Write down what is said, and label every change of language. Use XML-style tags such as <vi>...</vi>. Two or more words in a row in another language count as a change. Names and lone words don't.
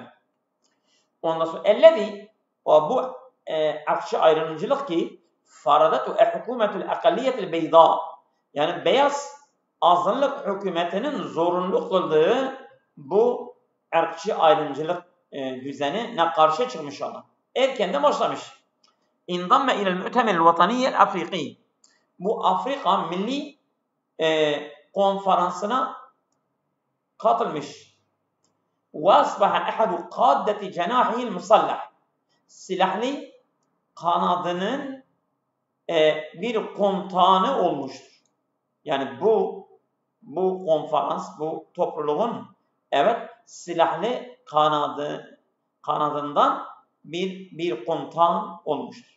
<tr>Ondan sonra ellezî, bu ırkçı ayrımcılık ki</tr> <ar>فرضتها حكومة الأقلية البيضاء,</ar> <tr>yani beyaz azınlık hükümetinin zorunlu kıldığı bu ırkçı ayrımcılık düzenine karşı çıkmış olan. Erkenden başlamış.</tr> <ar>انضم إلى المؤتمر الوطني الأفريقي.</ar> <tr>Bu Afrika Milli Konferansı'na katılmış.</tr> <ar>وَاَصْبَحَ اَحَدُ قَادَّةِ جَنَاحِهِ الْمُصَلَّحِ</ar> <tr>silahlı kanadının bir komutanı olmuştur. Yani bu konferans, bu topluluğun silahlı kanadından bir komutan olmuştur.</tr>